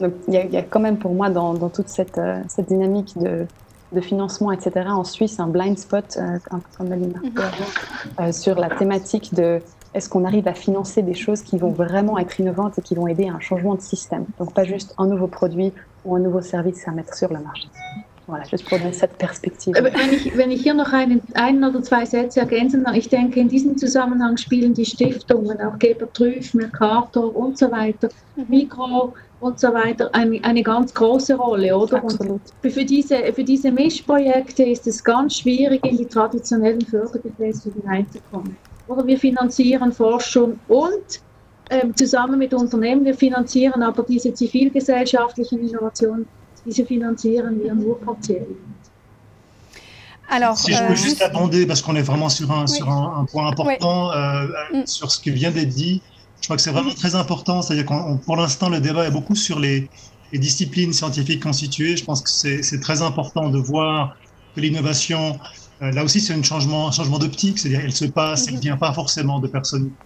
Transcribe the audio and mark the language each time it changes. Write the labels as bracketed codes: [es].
[fr] Donc, il y a quand même pour moi dans toute cette dynamique de financement, etc., en Suisse, un [en] blind spot, [fr] comme elle dit, sur la thématique de est-ce qu'on arrive à financer des choses qui vont vraiment être innovantes et qui vont aider à un changement de système. Donc, pas juste un nouveau produit ou un nouveau service à mettre sur le marché. Voilà, juste pour donner cette perspective. [de] Wenn ich hier noch einen oder zwei Sätze ergänzen kann, ich denke, in diesem Zusammenhang spielen die Stiftungen, auch Gebert Trüff, Mercator und so weiter, Migros und so weiter, eine ganz große Rolle, oder? Absolut. Und für diese Mischprojekte ist es ganz schwierig, in die traditionellen Fördergefäße hineinzukommen. Oder wir finanzieren Forschung und zusammen mit Unternehmen, wir finanzieren aber diese zivilgesellschaftlichen Innovationen, diese finanzieren wir nur partiell. [fr] Alors, si je peux juste abonder, parce qu'on est vraiment sur un point important, sur ce qui vient d'être dit, je crois que c'est vraiment très important, c'est-à-dire que pour l'instant, le débat est beaucoup sur les disciplines scientifiques constituées. Je pense que c'est très important de voir que l'innovation, là aussi, c'est un changement d'optique, c'est-à-dire elle se passe, elle ne vient pas forcément de personnes.